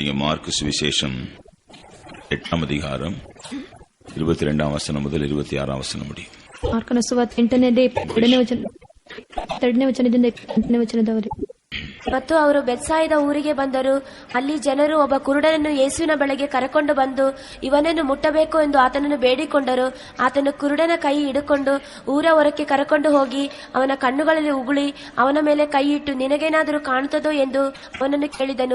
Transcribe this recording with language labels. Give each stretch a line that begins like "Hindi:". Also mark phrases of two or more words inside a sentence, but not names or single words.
Tamil: மார்க்கு சுவிசேஷம் 8ஆம் அதிகாரம் 22ஆம் வசனம் முதல் 26ஆம் வசனம் முடியும்.
Kannada: ಮಾರ್ಕನ ಸುವಾರ್ತೆ 8ನೇ ವಚನದಿಂದ 8ನೇ ವಚನದವರೆಗೆ. ಮತ್ತು ಅವರು ಬೆತ್ಸಾಯಿದ ಊರಿಗೆ ಬಂದರು. ಅಲ್ಲಿ ಜನರು ಒಬ್ಬ ಕುರುಡನನ್ನು ಯೇಸುವಿನ ಬಳಿಗೆ ಕರೆಕೊಂಡು ಬಂದು ಇವನನ್ನು ಮುಟ್ಟಬೇಕು ಎಂದು ಆತನನ್ನು ಬೇಡಿಕೊಂಡರು. ಆತನು ಕುರುಡನ ಕೈ ಹಿಡಿಕೊಂಡು ಊರ ಹೊರಕ್ಕೆ ಕರೆಕೊಂಡು ಹೋಗಿ ಅವನ ಕಣ್ಣುಗಳಲ್ಲಿ ಉಗುಳಿ ಅವನ ಮೇಲೆ ಕೈ ಇಟ್ಟು, ನಿನಗೇನಾದರೂ ಕಾಣುತ್ತದೋ ಎಂದು ಅವನನ್ನು ಕೇಳಿದನು.